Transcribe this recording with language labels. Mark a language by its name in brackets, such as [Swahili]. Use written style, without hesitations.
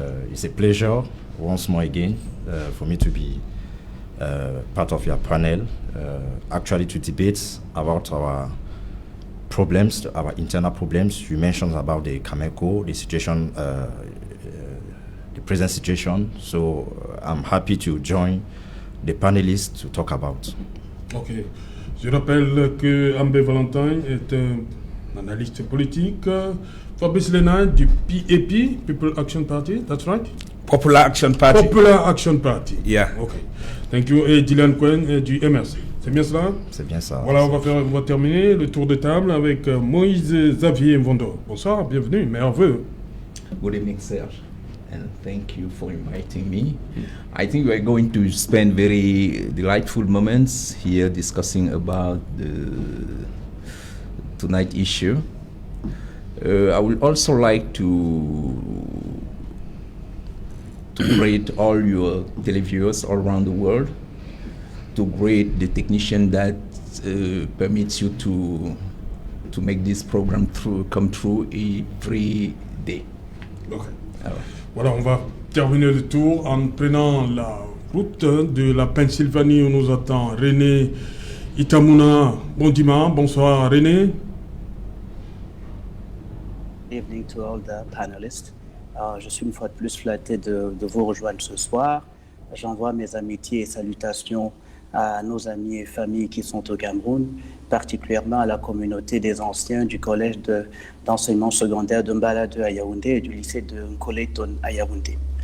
[English] It's a pleasure once more again for me to be part of your panel, actually to debate about our problems, our internal problems. You mentioned about the Camerco, the situation, the present situation. So I'm happy to join the panelists to talk about. Okay. [French] Je rappelle que Ambé Valentine est un analyste politique. [English] Fabrice Lena du PAP, People Action Party, that's right? Popular Action Party. Popular Action Party. Yeah. Okay. Thank you. [French] Et Dylan Quinn du MRC. C'est bien cela? C'est bien ça. Voilà, on va terminer le tour de table avec Moïse Xavier Mvondo. Bonsoir, bienvenue, merveilleux. [English] Good evening, Serge, and thank you for inviting me. I think we are going to spend very delightful moments here discussing about the tonight issue. I would also like to greet all your televiewers all around the world, to greet the technician that permits you to make this program come true every day. Okay. [French] Voilà, on va terminer le tour en prenant la route de la Pennsylvanie où nous attend René Itamuna Bondima. Bonsoir René. [English] Good evening to all the panelists. [French] Je suis une fois de plus flatté de vous rejoindre ce soir. J'envoie mes amitiés et salutations à nos amis et familles qui sont au Cameroun, particulièrement à la communauté des anciens du collège d'enseignement secondaire de Mbalade à Yaoundé et du lycée de Nkoleton à Yaoundé.